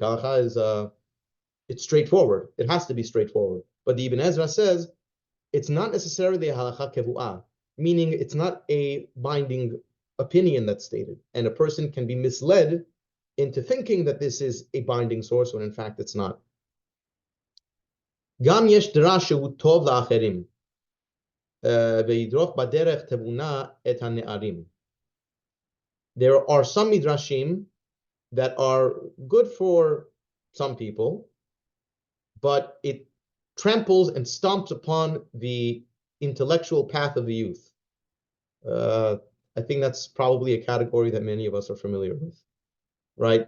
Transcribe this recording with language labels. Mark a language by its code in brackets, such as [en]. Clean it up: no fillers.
[en] Halacha is it's straightforward. It has to be straightforward. But the Ibn Ezra says it's not necessarily a halacha kevu'ah, meaning it's not a binding opinion that's stated, and a person can be misled into thinking that this is a binding source when in fact it's not. [he] גם יש דרש שהוא טוב לאחרים, וידרוך בדרך תבונה את הנערים. [en] There are some midrashim that are good for some people, but it tramples and stomps upon the intellectual path of the youth. I think that's probably a category that many of us are familiar with, right?